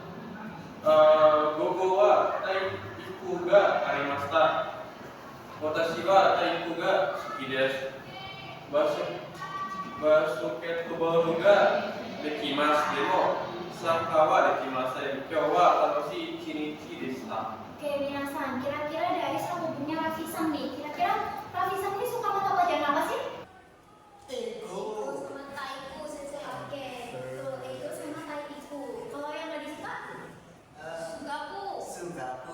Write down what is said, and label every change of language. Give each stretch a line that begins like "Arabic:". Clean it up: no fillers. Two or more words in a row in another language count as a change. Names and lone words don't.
Japanese: 午後 は 体育 が ありました. 私 は 体育 が 好き です. バスケットボール が できます でも サッカー は できません. 今日 は 楽しい 一日 でした.
Indonesian: Oke, minasan, kira-kira dari saku bukunya Rafisan nih. Kira-kira Rafisan ini suka mata pelajaran apa sih? Sama
Japanese: 体育 先生.
Indonesian: Oke, betul. Itu sama taiku. Kalau yang nggak disuka? Sugaku. Sugaku.